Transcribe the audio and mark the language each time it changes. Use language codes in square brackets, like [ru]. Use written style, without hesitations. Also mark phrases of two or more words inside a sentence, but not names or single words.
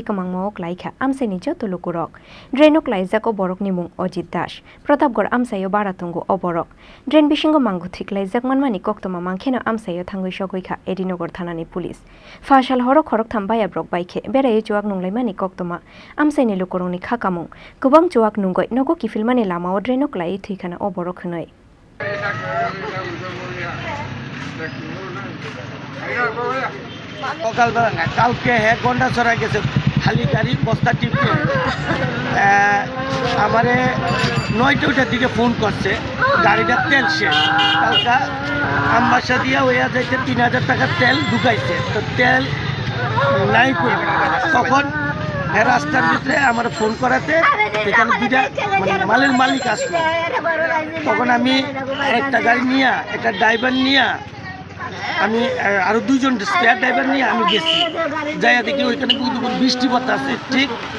[trp] kamangmao klaikha Amchaini joto lukurok draino Kwlaijak oborok ni mung Ajit Das Pratapgarh Amchaio baratongo oborok drain Bisingo Mangkwthoi Kwlaijak manmani koktoma mangkheno Amchaio thangoi sogoikha Edinogor thanani police Fasal horo khorok thambaya brok baikhe berai chuak nunglaimani koktoma Amchaini lukorongni khakamung kubang chuak nungoi nogo kifilmani lamao draino klai thuikana oborok hunoi [bn] সকালবেলা না কালকে 1 ঘন্টা চড়া গেছে খালি গাড়ি বস্তা টিপে আমারে 9টার দিকে ফোন করছে গাড়িটা তেল শেষ কালকা আমবাসা দিয়া হইয়া যাইতে 3000 টাকা তেল ঢুকাইছে তো তেল নাই কই তখন রাস্তার ভিতরে আমার ফোন করাতে এখানে দুইটা মালের মালিক আসলো তখন আমি একটা গাড়ি নিয়ে একটা ড্রাইভার নিয়ে আমি আরো দুইজন স্পেয়ার ড্রাইভার নিয়ে আমি গেছি যাইয়া দেখি ওইখানে বৃষ্টি বাতাস আছে ঠিক